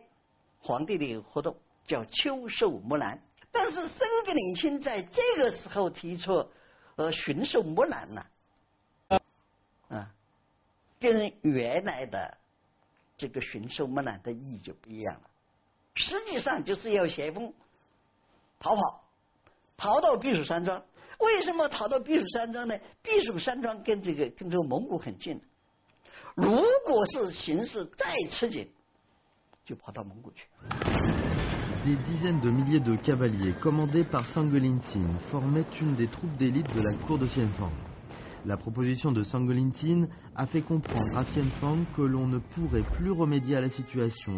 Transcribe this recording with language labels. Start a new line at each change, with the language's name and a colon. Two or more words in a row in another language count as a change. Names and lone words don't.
Chinese: 皇帝的一个活动叫秋狩木兰，但是申格林沁在这个时候提出巡狩木兰呢，跟原来的这个巡狩木兰的意义就不一样了。实际上就是要咸丰逃到避暑山庄。为什么逃到避暑山庄呢？避暑山庄跟这个蒙古很近，如果是形势再吃紧。
French: Des dizaines de milliers de cavaliers commandés par Sangolin-Tin formaient une des troupes d'élite de la cour de Xianfeng. La proposition de Sangolin-Tin a fait comprendre à Xianfeng que l'on ne pourrait plus remédier à la situation.